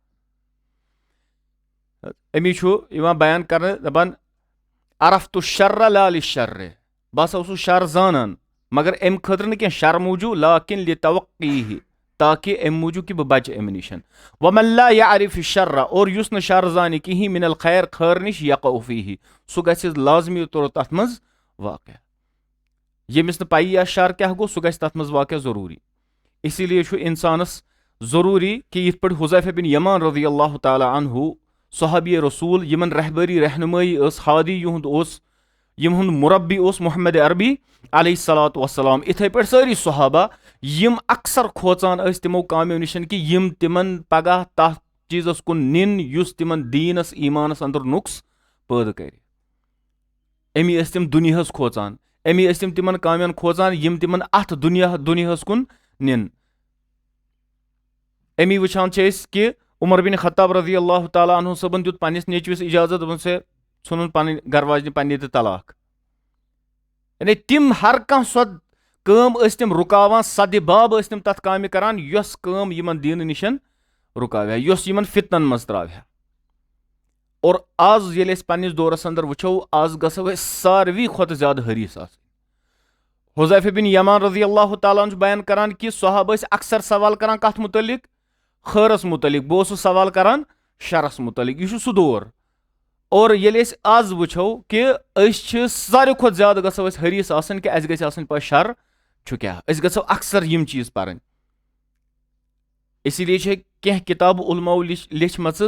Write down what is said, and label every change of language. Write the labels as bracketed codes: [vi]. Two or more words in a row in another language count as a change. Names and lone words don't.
[ks] امی چھُ یِوان بیان کرنہٕ دپان [ar] عرفتُ الشر لا للشر [ks] بہٕ ہسا اوسُس شر زانان مگر امہِ خٲطرٕ نہٕ کینٛہہ شر موٗجوٗب [ar] لاکن لتوقیہ [ks] تاکہِ امہِ موٗجوٗب کہِ بہٕ بچہِ امہِ نِش [ar] ومن لا یعرف الشر [ks] اور یُس نہٕ شر زانہِ کِہینۍ [ar] من الخیر [ks] خٲر نِش [ar] یقع فیہ [ks] سُہ گژھِ لازمی طور تتھ منٛز واقع ییٚمِس نہٕ پیی آسہِ شر کیاہ گوٚو سُہ گژھِ تتھ منٛز واقع ضروٗری [ur] اسی لیے [ks] چھُ انسانس ضروٗری کہِ یِتھ پٲٹھۍ حذیفہ بن یمان [ar] رضی اللہ تعالیٰ عنہ [ks] صحابی رسوٗل یِمن رہبری رہنمٲیی ٲس ہادی یِہُنٛد اوس یِہُنٛد مُربی اوس محمد عربی [ar] علیہ الصلوۃ والسلام [ks] اِتھے پٲٹھۍ سٲری صحابہ یِم اکثر کھوژان ٲسۍ تِمو کامیو نِش کہِ یِم تِمن پگاہ تتھ چیٖزس کُن نِن یُس تِمن دیٖنس ایٖمانس انٛدر نۄقص پٲدٕ کرِ امی ٲسۍ تِم دُنیاہس کھوژان امی ٲسۍ تِم تِمن کامین کھوژان یِم تِمن اتھ دُنیاہس کُن نِن امی وٕچھان چھِ أسۍ کہِ عمر بن خطاب [ar] رضی اللہ تعالیٰ عنہ [ks] صٲبن دیُت پننِس نیٚچوِس اجازت دوٚپُن ژےٚ ژھٕنُن پنٕنۍ گرٕ واجنہِ پننہِ تہِ طلاق یعنی تِم ہر کانٛہہ سۄ کٲم ٲسۍ تِم رُکاوان سدِ باب ٲسۍ تِم تتھ کامہِ کران یۄس کٲم یِمن دیٖنہٕ نِش رُکاوِ ہا یۄس یِمن فتنن منٛز تراوِ ہا اور آز ییٚلہِ أسۍ پننِس دورس انٛدر وٕچھو آز گژھو أسۍ ساروی کھۄتہٕ زیادٕ حریٖص آسٕنۍ حذیفہ بن یمان [ar] رضی اللہ تعالیٰ [ks] چھُ بیان کران کہِ صحابہٕ ٲسۍ اکثر سوال کران کتھ مُتعلق خٲرس مُتعلق بہٕ اوسُس سوال کران شرس مُتعلق یہِ چھُ سُہ دور اور ییٚلہِ أسۍ آز وٕچھو کہِ أسۍ چھِ ساروی کھۄتہٕ زیادٕ گژھو أسۍ حریٖص آسٕنۍ کہِ اَسہِ گژھِ آسٕنۍ پاے شر چھُ کیاہ أسۍ گژھو اکثر یِم چیٖز پرٕنۍ [ur] اسی لیے [ks] چھِ کینٛہہ کِتابہٕ علماو لیچھمژٕ